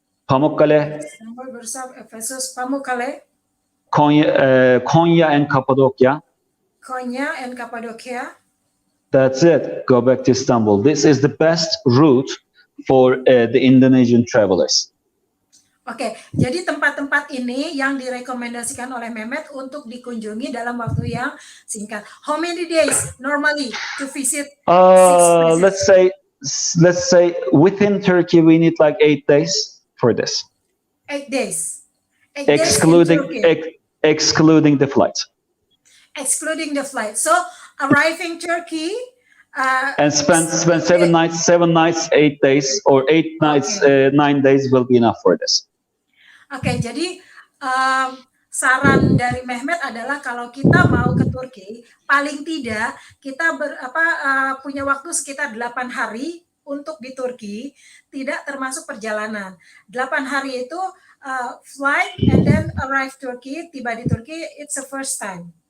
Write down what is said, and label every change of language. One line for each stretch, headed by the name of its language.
English: Pamukkale, Istanbul, Bursa, Ephesus, Pamukkale, Konya, and Cappadocia. Konya, and Cappadocia. That's it. Go back to Istanbul. This is the best route for the Indonesian travelers.
Indonesian: Oke, jadi tempat-tempat ini yang direkomendasikan oleh Mehmet untuk dikunjungi dalam waktu yang singkat.
English: How many days normally to visit six places? Let's say within Turkey we need like 8 days for this, 8 days. 8 days in Turkey. Excluding the flight. Excluding the flight. So arriving Turkey and spend 7 nights, 8 days, or 8 nights, 9 days will be enough for this.
Indonesian: Oke, jadi saran dari Mehmet adalah kalau kita mau ke Turki, paling tidak kita punya waktu sekitar 8 hari untuk di Turki, tidak termasuk perjalanan. 8 hari itu
English: flight and then arrive Turkey,
Indonesian: tiba di Turki,
English: it's the first time.